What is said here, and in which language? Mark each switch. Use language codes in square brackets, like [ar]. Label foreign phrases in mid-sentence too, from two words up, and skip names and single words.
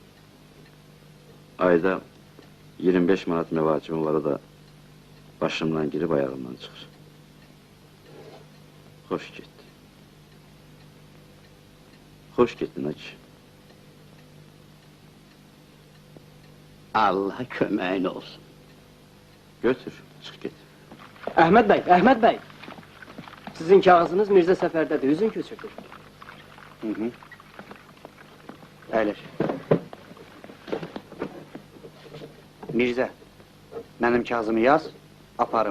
[az] Ayda 25 manat mevacibim var, o da başımdan girip ayağımdan çıxır. Hoş getdi. Hoş getdin hacı. Allah kömeğin olsun. [tr] Götür, çık git. [az] Əhməd bəy, Əhməd bəy! Sizin kağızınız Mirzə Səfərdədir, üzün köçürdür. Hı. Əyləş. Mirzə, benim kağızımı yaz, aparım.